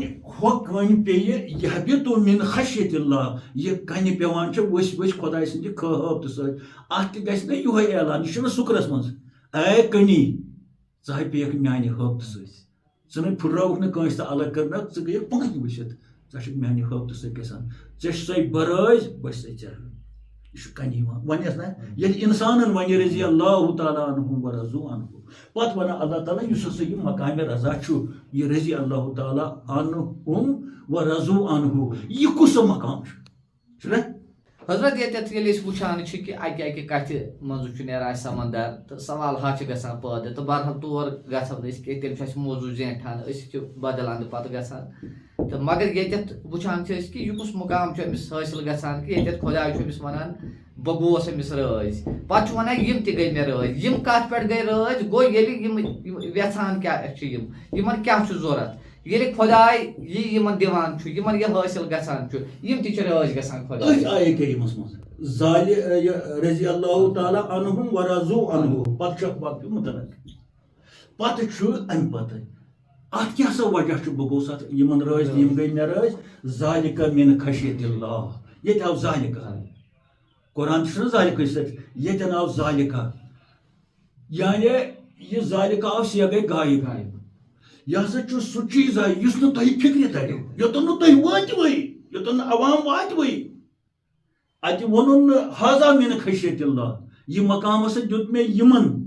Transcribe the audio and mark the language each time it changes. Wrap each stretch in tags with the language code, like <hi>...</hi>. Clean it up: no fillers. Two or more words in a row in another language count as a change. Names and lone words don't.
<ks>ہۄ کٔنۍ پیٚیہِ</ks> <ar>یہبِطُ مِن خشیت اللہ</ar> <ks>یہِ کَنہِ پیٚوان چھِ ؤسۍ ؤسۍ خۄداے سٕنٛدِ حٲبتہٕ سۭتۍ اَتھ تہِ گژھِ نہ یِہوے اعلان یہِ چھُنہٕ سُکرس منٛز اے کٔنی ژٕ ہاے پیٚیَکھ میانہِ حٲبتہٕ سۭتۍ ژٕ نَے پھُٹرٲوُکھ نہٕ کٲنٛسہِ تہٕ الگ کٔرنَکھ ژٕ گٔیَکھ پانہٕ ؤسِتھ ژےٚ چھُکھ میانہِ حٲبتہٕ سۭتۍ گژھان ژےٚ چھُسَے بہٕ رٲضۍ بہٕ چھسَے ژےٚ یہ کنی ونس نا یل انسان ون</ks> <ar>رضی اللہ تعالیٰ عنہ و رضو عنہ</ar> <ks>پتہ ون اللہ تعالیٰ اس ہسا یہ مقام رضا یہ</ks> <ar>رضی اللہ تعالیٰ عنہم و رضو عنہ</ar> <ks>یہ کس مقام چھنا حضرت یہ وچان کہ اکہ اکہ کتھ مز نیران سمندر تو سوال گژھان پٲدٕ تو بہرحال تور گژھو نہٕ کہ تیٚلہِ چھُ اَسہِ موضوٗع زینٹھان أسۍ بدل اندٕ پتہٕ گژھان تو مگر ییٚتٮ۪تھ وٕچھان چھِ أسۍ کہ یہِ کُس مقام چھُ أمِس حٲصِل گژھان کہ ییٚتٮ۪تھ خۄداے چھُ أمِس وَنان بہٕ گوس أمِس رٲضۍ پتہٕ چھُ وَنان یِم تہِ گٔے مےٚ رٲضۍ یِم کتھ پٮ۪ٹھ گٔے رٲضۍ گوٚو ییٚلہِ یِم یژھان کیٛاہ چھِ یِمن کیٛاہ چھُ ضوٚرتھ ییٚلہِ خۄداے یہِ یِمن دِوان چھُ یِمن یہِ حٲصِل گژھان چھُ یِم تہِ چھِ رٲضۍ گژھان خۄدایَس آیے کریٖمس منٛز</ks> <ar>رضی اللہ تعالیٰ عنہم و رضو عنہ</ar> <ks>پتہٕ چھُ باقٕے متعلق پتہٕ چھُ امہِ پتہٕ اتھ کیٛاہ سا وجہ چھُ بہٕ گوٚوس اتھ یِمن رٲضۍ یِم گٔے مےٚ رٲضۍ</ks> <ar>ذالِکَ مِن خشیت اللہ</ar> <ks>ییٚتہِ آو ذالِکہ قرآن چھُنہ ذالِکہ سۭتۍ ییٚتٮ۪ن آو ذالِکہ یعنی یہِ ذالِکہ آو سیگے غایب یہ ہسا چھُ سُہ چیٖز یُس نہٕ تۄہہِ فِکرِ ترِ یوٚتن نہٕ تُہۍ وٲتوٕے یوٚتن نہٕ عوام واتوٕے اتہِ ووٚنُن نہٕ حاضہ</ks> <ar>مِن خشیت اللہ</ar> <ks>یہ مقام ہسا دیُت مےٚ یِمن</ks>